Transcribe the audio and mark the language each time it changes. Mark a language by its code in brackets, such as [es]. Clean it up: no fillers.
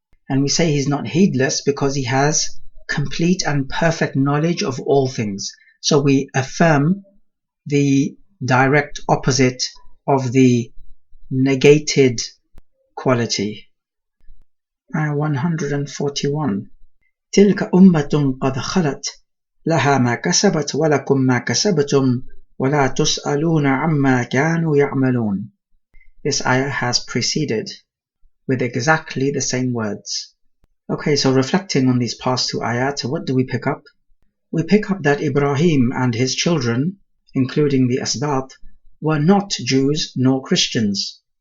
[en] And we say He's not heedless because He has complete and perfect knowledge of all things. So we affirm the direct opposite of the negated quality. Ayah 141. [ar] تلك أمة قد خلت لها ما كسبت ولكم ما كسبتم ولا تسألون عما كانوا يعملون. [en] This ayah has preceded with exactly the same words. Okay, so reflecting on these past two ayat, what do we pick up? We pick up that Ibrahim and his children, including the Asbat, were not Jews nor Christians.